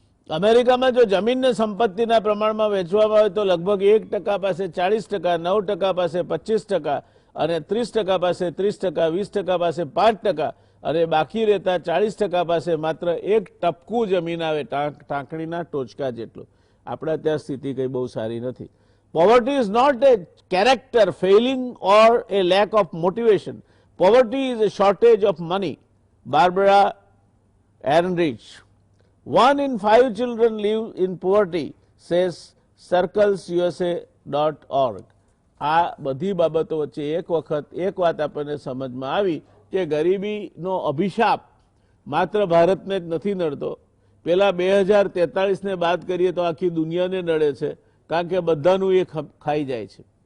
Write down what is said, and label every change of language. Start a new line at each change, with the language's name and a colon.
Gujarati: અમેરિકામાં જો જમીનને સંપત્તિના પ્રમાણમાં વેચવામાં આવે તો લગભગ 1% પાસે 40%, 9% પાસે 25% અને 30% પાસે 30%, 20% પાસે 5% અને બાકી રહેતા 40% પાસે માત્ર એક ટપકું જમીન આવે, ટાંકણીના ટોચકા જેટલું. આપણા ત્યાં સ્થિતિ કઈ બહુ સારી નથી.
English: Poverty is not a character failing or a lack of motivation. Poverty is a shortage of money. Barbara Ehrenreich. 1 in 5 children live in poverty, says circlesusa.org.
Gujarati: આ બધી બાબતો વચ્ચે એક વાત આપણને સમજમાં આવી કે ગરીબીનો અભિશાપ માત્ર ભારતને જ નથી નડતો. પેલા 2043 ને બાદ કરીએ તો આખી દુનિયાને નડે છે, કારણ કે બધાનું એ ખાઈ જાય છે.